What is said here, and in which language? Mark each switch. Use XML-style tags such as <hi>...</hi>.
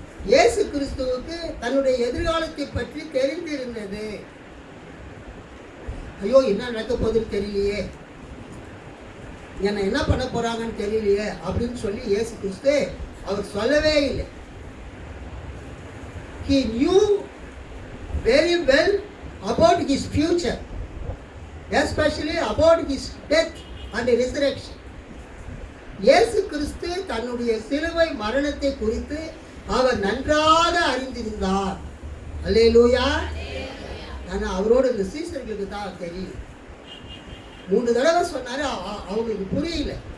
<ta>இயேசு கிறிஸ்துவுக்கு தன்னுடைய எதிர்காலத்தை பற்றி தெரிந்திருந்தது. ஐயோ, என்ன நடக்க போகுதுன்னு தெரியலையே, என்ன பண்ண போறாங்கன்னு தெரியலையே அப்படின்னு சொல்லி இயேசு கிறிஸ்து அவர் சொல்லவே இல்லை.</ta> <en>He knew very well about his future, especially about his death and resurrection.</en> <ta>இயேசு கிறிஸ்து தன்னுடைய சிலுவை மரணத்தை குறித்து அவர் நன்றாக அறிந்திருந்தார். அல்லேலூயா. ஆனால் அவரோட இந்த சீசர்களுக்கு தான் தெரியும். 3 தடவை சொன்னாரு, அவங்களுக்கு புரியல.</ta>